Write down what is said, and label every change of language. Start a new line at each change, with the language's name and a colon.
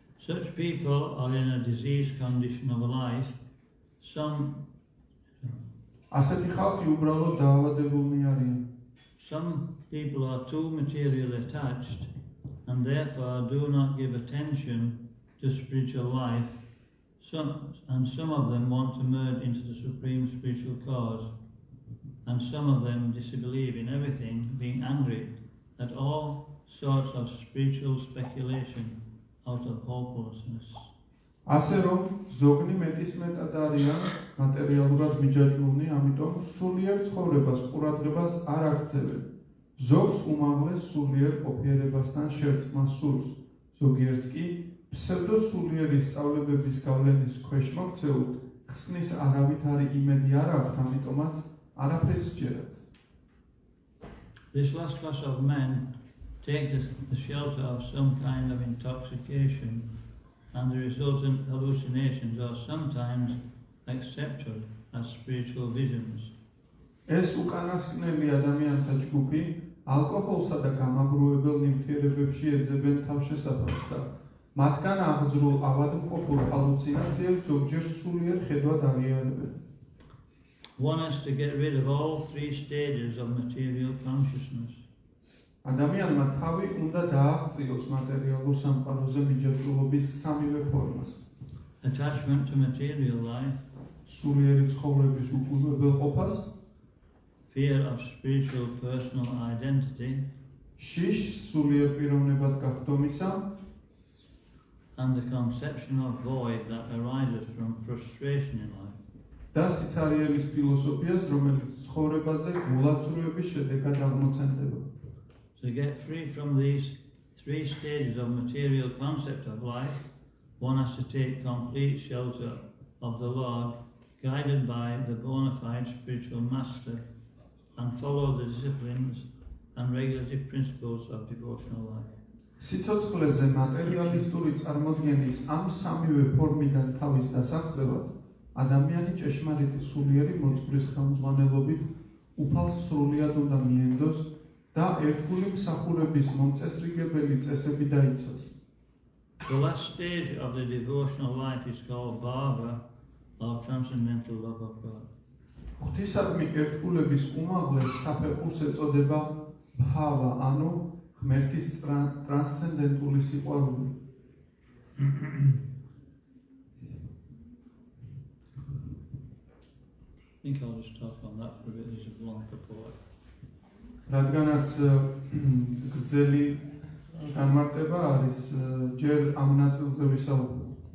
English: Such people are in a diseased condition of life.
Georgian: ასეთი ხალხი უბრალოდ დაავადებულნი არიან.
English: Some people are too materially attached and therefore do not give attention to spiritual life. Some of them want to merge into the supreme spiritual cause and some of them disbelieve in everything, being angry at all sorts of spiritual speculation out of hopelessness.
Georgian: ასე რომ ზოგნი მეტისმეტად არიან მატერიალურად მიჯაჭვულნი, ამიტომ სულიერ ცხოვრებას ყურადღებას არ აქცევენ. ზოგს უმაღლეს სულიერ ყოფიერებასთან შერწყმა სურს, ზოგიერთს კი ფსევდოსულიერის სწავლებების გავლენის ქვეშ მოქცეულთ, ხსნის არავითარი იმედი არ აქვთ, ამიტომაც არაფერს სჯერათ.
English: This last class of men take the shelter of some kind of intoxication, and the resultant hallucinations are sometimes accepted as spiritual visions.
Georgian: ეს უკანასკნელი ადამიანთა ჯგუფი ალკოჰოლსა და გამაგროვებელ ნივთიერებებში ეძებენ თავშესაფარს და მათგან აღძრულ ავადმყოფურ ჰალუცინაციებს ზოგჯერ სულიერ ხედვად აღიარებენ.
English: One has to get rid of all three stages of material consciousness.
Georgian: ადამიანმა თავი უნდა დააღწიოს მატერიალურ სამყაროზე მიჯაჭვულობის სამივე ფორმას.
English: Attachment to material life,
Georgian: სულიერი ცხოვრების უკუღებელყოფას,
English: fear of spiritual personal identity,
Georgian: შიშს სულიერ პიროვნებად გახდომისა
English: and the conception of void that arises from frustration in life.
Georgian: და სიცარიელის ფილოსოფიას, რომელიც ცხოვრებაზე გულაცრუების შედეგად აღმოცენდება.
English: To get free from these three stages of material concept of life, one has to take complete shelter of the Lord, guided by the bona fide spiritual master, and follow the disciplines and regulative principles of devotional life.
Georgian: სიცოცხლეზე მატერიალისტური წარმოდგენის ამ სამივე ფორმიდან თავის დასაღწევად, ადამიანი ჭეშმარიტი სულიერი მოძღვრის ხელმძღვანელობით უფალს სრულიად უნდა მიენდოს და ერთგული მსახურების მომწესრიგებელი წესები დაიცვას.
English: The last stage of the devotional life is called bhava, or transcendental love of God.
Georgian: ღვთისადმი ერთგულების უმაღლეს საფეხურს ეწოდება ბჰავა, ანუ ღმერთის ტრანსცენდენტული სიყვარული.
English: I think I'll just talk on that for a bit. There's a long purport.
Georgian: რადგანაც გრძელი განმარტება არის, ჯერ ამ ნაწილზე ვისაუბრებ.